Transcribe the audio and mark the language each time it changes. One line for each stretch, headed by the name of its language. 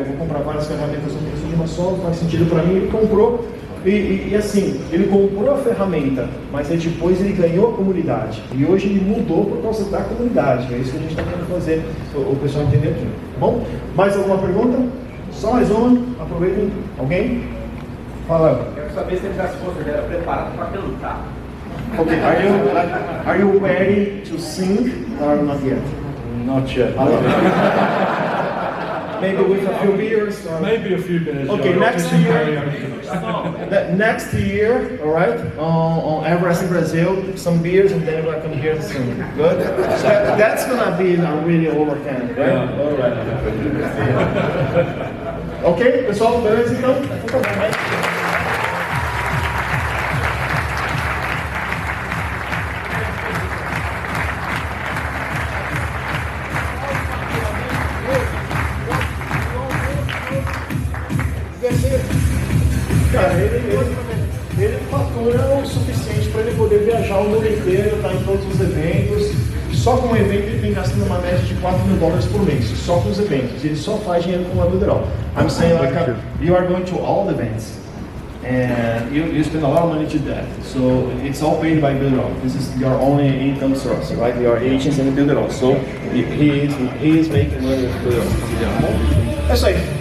Portuguese: Eu vou comprar várias ferramentas no preço de uma só, faz sentido para mim. Ele comprou e assim, ele comprou a ferramenta, mas aí depois ele ganhou a comunidade. E hoje ele mudou por causa da comunidade. É isso que a gente está querendo fazer, o pessoal entender aqui. Bom, mais alguma pergunta? Só mais uma? Aproveitem. Alguém? Fala. Quero saber se ele já se considera preparado para cantar.
English: Okay, are you ready to sing or not yet? Not yet. Maybe with a few beers or... Maybe a few beers. Okay, next year, next year, all right, on Everest in Brazil, some beers and then we'll come here to sing. Good? So that's gonna be a really overcome, right? Yeah. All right.
Portuguese: Ok, pessoal, beleza então? Tá bom, né? Cara, ele fatura o suficiente para ele poder viajar o mundo inteiro, estar em todos os eventos. Só com o evento ele tem gastando uma média de $4 mil por mês, só com os eventos. Ele só faz dinheiro com a Builderall.
English: I'm saying like you are going to all the events and you spend a lot of money to that. So it's all paid by Builderall. This is your only income source, right? Your agents and Builderall. So he is making money with Builderall.
Portuguese: É isso aí.